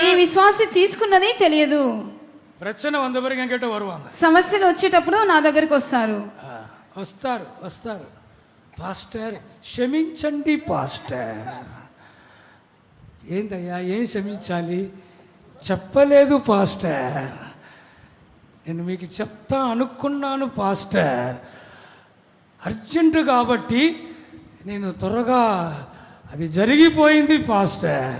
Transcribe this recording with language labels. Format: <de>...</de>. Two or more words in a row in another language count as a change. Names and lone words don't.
<te>ఈ విశ్వాసి తీసుకున్నది తెలియదు.</te> <ta>பிரச்சனை வந்த பிறகு என்கிட்ட வருவாங்க.</ta> <te>సమస్యలు వచ్చేటప్పుడు నా దగ్గరికి వస్తారు. వస్తారు పాస్టర్ క్షమించండి పాస్టర్. ఏందయ్యా ఏం క్షమించాలి? చెప్పలేదు పాస్టర్. నేను మీకు చెప్తా అనుకున్నాను పాస్టర్, అర్జెంటు కాబట్టి నేను త్వరగా అది జరిగిపోయింది పాస్టర్.</te>